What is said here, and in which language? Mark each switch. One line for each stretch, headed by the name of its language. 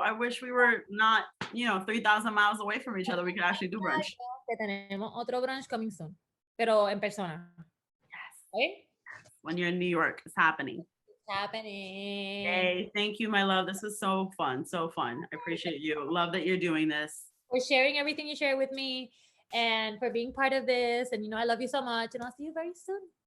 English: I wish we were not, 3,000 miles away from each other. We could actually do brunch.
Spanish: Que tenemos otro brunch
English: coming soon,
Spanish: pero en persona.
English: Yes. ¿Okay? When you're in New York, it's happening. It's happening. Hey, thank you, my love. This was so fun. So fun. I appreciate you. Love that you're doing this. For sharing everything you share with me and for being part of this. And I love you so much. And I'll see you very soon.